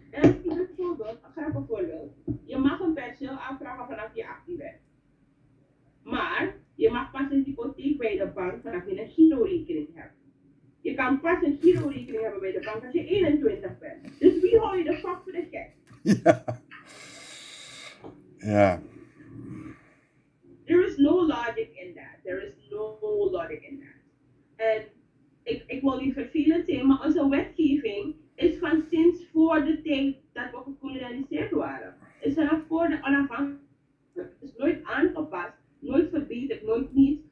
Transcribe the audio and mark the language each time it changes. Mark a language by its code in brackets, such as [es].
[nl] En als ik bijvoorbeeld, een grappig voorbeeld, je mag een perceel aanvragen vanaf je 18 bent. Maar je mag pas een hypotheek bij de bank vanaf je een girorekening hebt. Je kan pas een girorekening hebben bij de bank als je 21 bent. Dus wie hou je de fuck voor de gek? Ja. [en] There is no logic in that. There is no logic in that. [nl] En ik wil niet vervelend zijn, maar onze wetgeving is van sinds voor de tijd dat we gekolonialiseerd waren. Is vanaf voor de onafhankelijkheid. Het is nooit aangepast, nooit verbeterd, nooit niets.